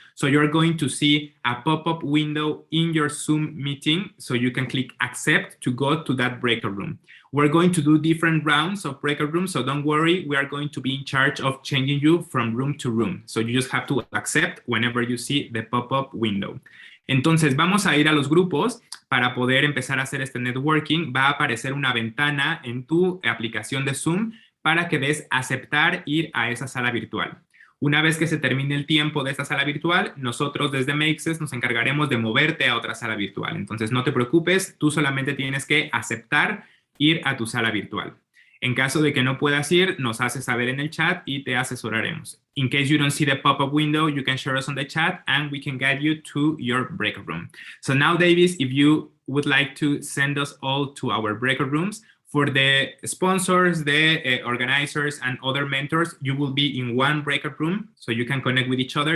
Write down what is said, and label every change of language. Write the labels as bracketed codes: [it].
[en] So you're going to see a pop-up window in your Zoom meeting. So you can click accept to go to that breakout room. We're going to do different rounds of breakout rooms. So don't worry, we are going to be in charge of changing you from room to room. So you just have to accept whenever you see the pop-up window. [es] Entonces vamos a ir a los grupos para poder empezar a hacer este networking. Va a aparecer una ventana en tu aplicación de Zoom para que des aceptar ir a esa sala virtual. Una vez que se termine el tiempo de esta sala virtual, nosotros desde Makesys nos encargaremos de moverte a otra sala virtual. Entonces no te preocupes, tú solamente tienes que aceptar ir a tu sala virtual. En caso de que no puedas ir, nos haces saber en el chat y te asesoraremos. [en] In case you don't see the pop-up window, you can share us on the chat and we can guide you to your breakout room. So now, Davis, if you would like to send us all to our breakout rooms, for the sponsors, the organizers, and other mentors, you will be in one breakout room, so you can connect with each other.